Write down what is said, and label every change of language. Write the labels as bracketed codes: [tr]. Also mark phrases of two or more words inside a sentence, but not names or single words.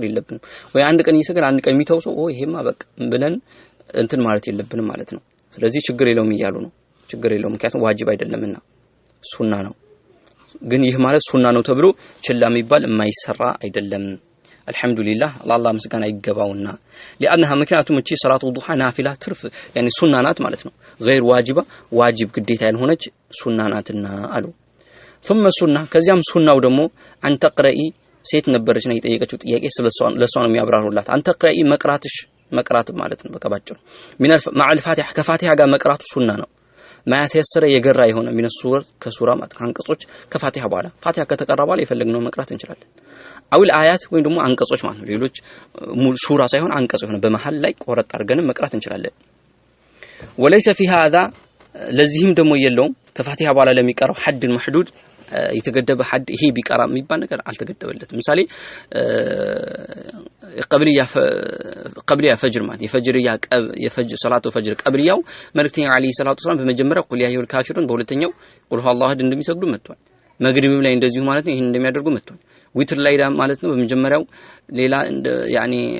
[am] የለብንም ወይ አንድ ቀን ይሰግድ አንድ ቀን የሚተው ሰው ይሄማ በቃ ብለን እንትን ማለት የለብንም ማለት ነው ስለዚህ ችግር የለውም ይያሉ ነው ችግር የለውም ምክንያቱም ዋጅብ አይደለምና ሱና ነው ግን ይህ ማለት ሱና ነው ተብሎ ችላ የሚባል የማይሰራ አይደለም አልহামዱሊላህ አላህ ምስጋና ይገባውና لانها ምክንያቱም እቺ [ar] صلاة الضحى [am] ናፊላ ትርፍ يعني ሱና ናት ማለት ነው [ar] غير واجبه [am] ዋጅብ ግዴታ ያልሆነች ሱና ናትና አሉ ثم ሱና ከዚያም ሱናው ደግሞ አንተ ቅረኢ ሴት ነበረች ነው የጠየቀችው ጥያቄ ለሷ ነው የሚያብራሩላት አንተ ቅረኢ መቅራት ማለት ነው በቀባጭ [ar] من مع الفاتحه [am] ከፋቲሃ ጋር መቅራቱ ሱና ነው ማያት ያሰረ የገራ የሆነ [ar] من السور [am] ከሱራ ማለት አንቀጾች ከፋቲሃ በኋላ ፋቲሃ ከተቀራ በኋላ የፈለግነው መቅራት እንችላለን አውል አያት ወይ ደግሞ አንቀጾች ማለት ነው ሌሎች ሙሉ ሱራ ሳይሆን አንቀጽ ሆነ በመሃል ላይ ቆረጥ አድርገን መቅራት እንችላለን [ar] وليس في هذا [am] ለዚህም ደግሞ የለውም ከፋቲሃ በኋላ ለሚቀራው ሐድ محدود የተገደበ ሐድ ይሄ ቢቀራ የሚባል ነገር አልተገደበለትም ምሳሌ [ar] قبلية الفجر [am] ማለት የፈጅር ሰላቱ ፈጅር ቀብሊያው መልእክተኛው [ar] عليه الصلاة السلام [am] በመጀመሪያው ቁል ያ አዩል ካፊሩን በሁለተኛው ቁል ሁወ አላሁ አሐድ እንደሚሰግዱ መጥቷል መግሪብም ላይ እንደዚሁ ማለት ነው ይሄን እንደሚያደርጉ መጥቷል ዊትር ላይ ማለት ነው በመጀመሪያው ሌላ ያኒ